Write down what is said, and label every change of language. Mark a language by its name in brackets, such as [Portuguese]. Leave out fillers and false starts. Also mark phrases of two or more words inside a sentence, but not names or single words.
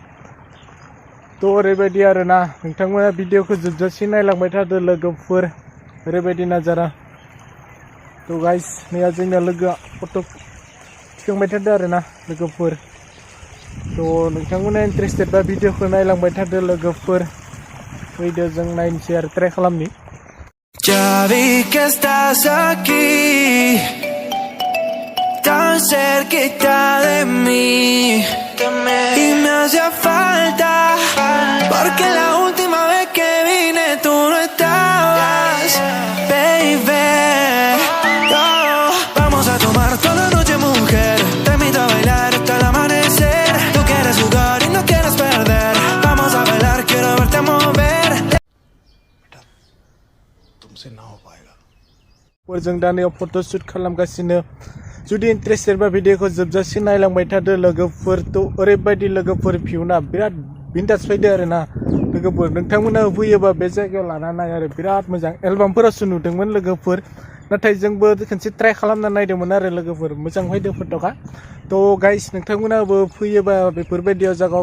[Bodo] थ' ओरैबायदि आरो ना नोंथांमोना भिडिअखौ जोबजासिम नायलांबाय थादो लोगोफोर ओरैबायदि नाजारा थ' गाइस नैया जोंनिया लोगोआ फट' थिखांबाय थादों आरोना लोगोफोर थ' नोंथांमोना इन्टारेस्टेड बा भिडिअखौ नायलांबाय थादो लोगोफोर फैदो जों नायनोसै आरो ट्राइ खालामनि [Spanish] Ya vi que estás aquí, tan cerquita de mí, y me hacía falta, porque la última vez que vine tú no estabas, baby. Oh, vamos a tomar toda la noche, mujer, te invito a bailar hasta el amanecer, tú quieres jugar y no quieres perder, vamos a bailar, quiero verte mover. [Hindi] तुमसे ना हो पाएगा [Bodo] जों दा नैयाव फट' शुट खालामगासिनो जुदि इन्टारेस्टेड बा भिडिअखौ जोबजासिम नायलांबाय थादो लोगोफोर थ' ओरैबायदि लोगोफोर भिउना बिराद बिन्दास फैदो आरोना लोगोफोर नोंथांमोना फैयोबा बे जायगायाव लाना नाय आरो बिराद मोजां एलबामफोरावसो नुदोंमोन लोगोफोर नाथाय जोंबो खनसे ट्राइ खालामना नायदोंमोन आरो लोगोफोर मोजां फैदो फट'आ थ' गाइस नोंथांमोनाबो फैयोबा बेफोरबायदियाव जायगायाव